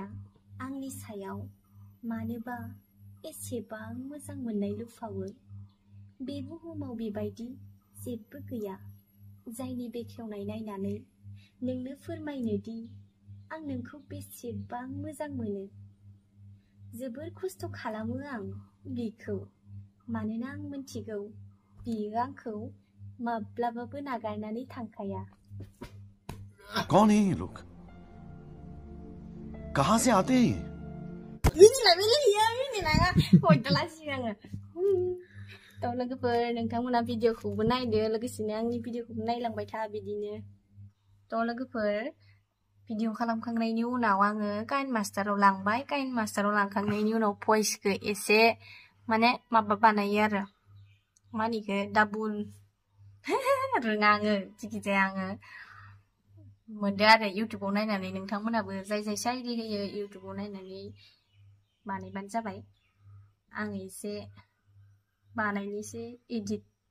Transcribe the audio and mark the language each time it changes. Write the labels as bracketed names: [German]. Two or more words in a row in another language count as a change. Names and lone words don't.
[Bodo] आंनि सायाव मानोबा एसेबां मोजां मोननाय लुफावो बे बुहुमाव बेबायदि जेबो गैया जायनि बेखेवनाय नायनानै नोंनो फोरमायनो दि आं नोंखौ बेसेबां मोजां मोनो जोबोर खस्थ' खालामो आं बिखौ मानोना आं मिथिगौ बियो आंखौ माब्लाबाबो नागारनानै थांखाया [Hindi] कौन है ये लोग कहां से आते हैं [Bodo] थ' लोगोफोर नोंथांमोना भिडिअखौबो नायदो लोगोसेनो आंनि भिडिअखौबो नायलांबाय था बिदिनो थ' लोगोफोर भिडिअ खालामखांनायनि उनाव आङो काइन मास्टाराव लांबाय काइन मास्टाराव लांखांनायनि उनाव भइसखौ एसे माने माबा बानायो आरो मा होनो इखो डाबल रोङा आङो जिखिजाया आङो मोनदो आरो इउट्युबाव नायनानै नोंथांमोनाबो जाय साइरि होयो इउट्युबाव नायनानै बानायबानो जाबाय आं एसे बानायनोसै एडिट